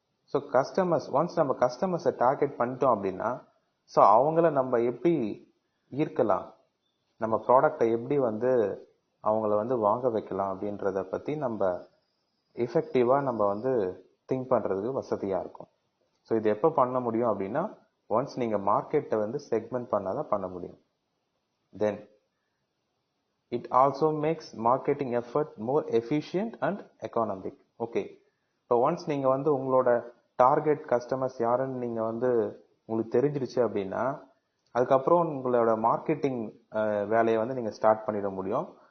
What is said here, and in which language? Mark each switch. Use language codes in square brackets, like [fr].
[ta] So customers once நம்ம கஸ்டமர்ஸை target பண்ணிட்டோம் அப்படின்னா ஸோ அவங்கள நம்ம எப்படி ஈர்க்கலாம், நம்ம ப்ராடக்டை எப்படி வந்து அவங்கள வந்து வாங்க வைக்கலாம் அப்படின்றத பற்றி நம்ம எஃபெக்டிவாக நம்ம வந்து திங்க் பண்ணுறதுக்கு வசதியாக இருக்கும். ஸோ இது எப்போ பண்ண முடியும் அப்படின்னா ஒன்ஸ் நீங்கள் மார்க்கெட்டை வந்து செக்மெண்ட் பண்ணாதான் பண்ண முடியும். தென் [en] it also makes marketing effort more efficient and economic. [ta] Okay, இப்போ ஒன்ஸ் நீங்கள் வந்து உங்களோட டார்கெட் கஸ்டமர்ஸ் யாருன்னு நீங்கள் வந்து உங்களுக்கு தெரிஞ்சிருச்சு அப்படின்னா அதுக்கப்புறம் உங்களோட மார்க்கெட்டிங் வேலையை வந்து நீங்கள் ஸ்டார்ட் பண்ணிட முடியும்.